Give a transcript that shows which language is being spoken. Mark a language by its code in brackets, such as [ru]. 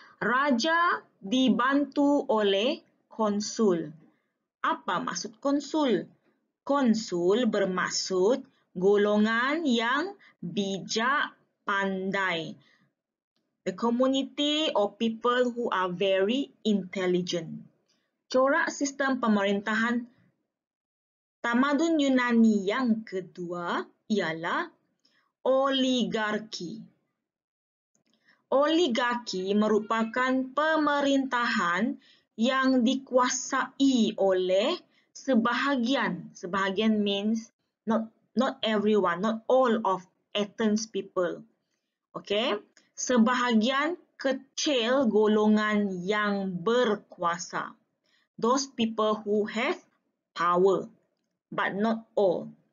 [ms] Raja dibantu oleh konsul. Apa maksud konsul? Konsul bermaksud golongan yang bijak pandai. [en] The community or people who are very intelligent. [ms] Corak sistem pemerintahan tamadun Yunani yang kedua ialah oligarki. Oligarki merupakan pemerintahan yang dikuasai oleh sebahagian. [en] Sebahagian means not everyone, not all of Athens people. Okay? [ms] Sebahagian kecil golongan yang berkuasa. [en] Those people who have power, but not all.